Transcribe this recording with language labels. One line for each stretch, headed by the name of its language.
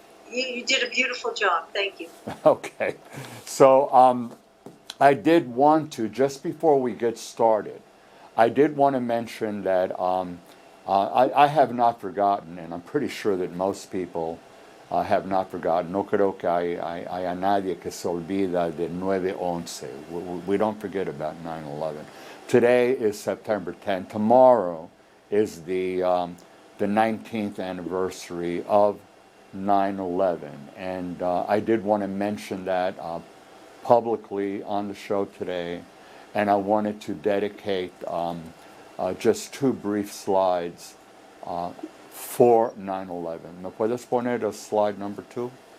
English: You did a beautiful job, thank you. Okay. So I did want to, just before we get started, I did want to mention that I have not forgotten, and I'm pretty sure that most people have not forgotten.
Spanish: No creo que hay a nadie que se olvida de 9/11.
English: We don't forget about 9/11. Today is September 10th. Tomorrow is the 19th anniversary of 9/11. And I did want to mention that publicly on the show today. And I wanted to dedicate just two brief slides for 9/11.
Spanish: ¿Me puedes poner a
English: slide number 2?